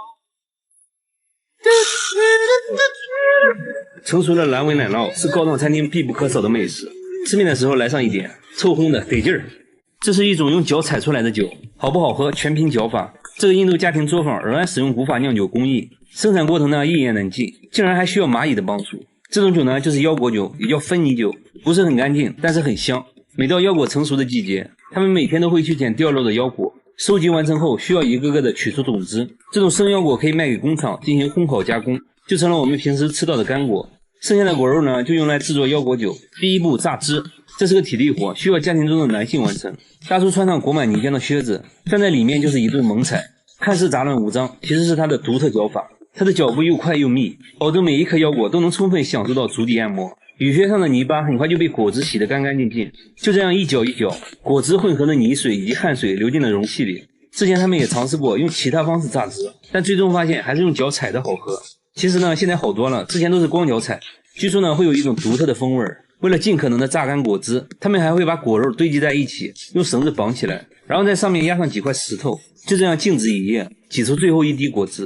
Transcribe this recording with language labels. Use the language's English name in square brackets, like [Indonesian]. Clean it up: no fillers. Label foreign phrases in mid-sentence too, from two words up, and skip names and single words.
[Chinese] 成熟的蓝紋奶酪是高檔餐廳必不可少的美食，吃面的時候來上一點，臭烘的得勁兒。這是一種用腳踩出來的酒，好不好喝全憑腳法。這個印度家庭作坊仍然使用古法釀酒工藝，生產過程呢一言难盡，竟然還需要蚂蟻的幫助。這種酒呢就是腰果酒，也叫芬尼酒，不是很乾淨，但是很香。每到腰果成熟的季節，他們每天都会去捡掉落的腰果，收集完成後需要一個個的取出種子。這種生腰果可以賣給工廠進行烘烤加工，就成了我們平時吃到的乾果。剩下的果肉呢就用來制作腰果酒。第一步榨汁，這是個體力活，需要家庭中的男性完成。大叔穿上裹滿泥浆的靴子，站在裡面就是一頓猛踩，看似杂亂無章，其實是他的獨特腳法。他的腳步又快又密，保證每一顆腰果都能充分享受到足底按摩。雨靴上的泥巴很快就被果汁洗得干干淨淨，就這樣一攪一攪，果汁混合的泥水以及汗水流進了容器裡。之前他們也嘗試過用其他方式榨汁，但最終發現還是用腳踩的好喝。其實呢，現在好多了，之前都是光腳踩，據說呢会有一種獨特的風味。为了尽可能的榨乾果汁，他們還會把果肉堆積在一起，用繩子綁起來，然後在上面壓上幾塊石頭，就這樣靜止一夜，擠出最後一滴果汁。